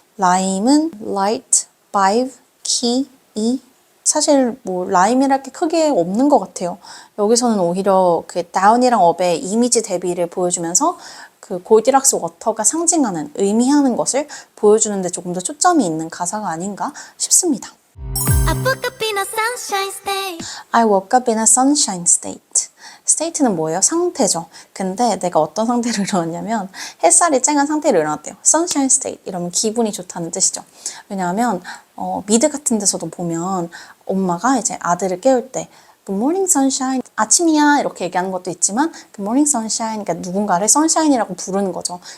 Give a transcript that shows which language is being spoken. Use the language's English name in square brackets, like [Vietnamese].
[Korean] 라임은 light, vibe, key, e 사실 뭐 라임이랄 게 크게 없는 것 같아요. 여기서는 오히려 그 다운이랑 업의 이미지 대비를 보여주면서 그 골디락스 워터가 상징하는 의미하는 것을 보여주는데 조금 더 초점이 있는 가사가 아닌가 싶습니다. [English] I woke up in a sunshine state. I woke up in a sunshine state. [Korean] state는 뭐예요? 상태죠. 근데 내가 어떤 상태로 일어났냐면 햇살이 쨍한 상태로 일어났대요. sunshine state 이러면 기분이 좋다는 뜻이죠. 왜냐하면 미드 같은 데서도 보면 엄마가 이제 아들을 깨울 때 [English] Good morning sunshine, [Korean] 아침이야 이렇게 얘기하는 것도 있지만 Good morning sunshine, 그러니까 누군가를 sunshine이라고 부르는 거죠.